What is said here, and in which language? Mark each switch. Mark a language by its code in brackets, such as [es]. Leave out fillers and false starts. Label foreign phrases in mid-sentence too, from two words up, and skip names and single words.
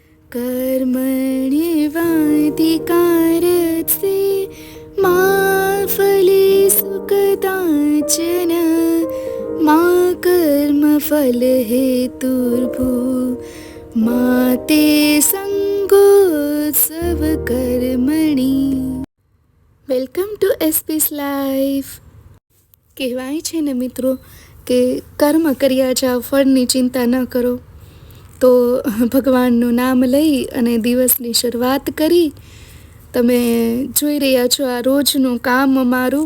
[sa] कर्मण्येवाधिकारस्ते मा फले सुकदाचन मा कर्मफलहेतुर्भुः मा ते संगोत्सव कर्मणि. [en] welcome to SPS life. [gu] કહેવાય છે ને મિત્રો કે કર્મ કર્યા જાઓ, ફળની ચિંતા ન કરો. તો ભગવાનનું નામ લઈ અને દિવસની શરૂઆત કરી. તમે જોઈ રહ્યા છો આ રોજનું કામ અમારું.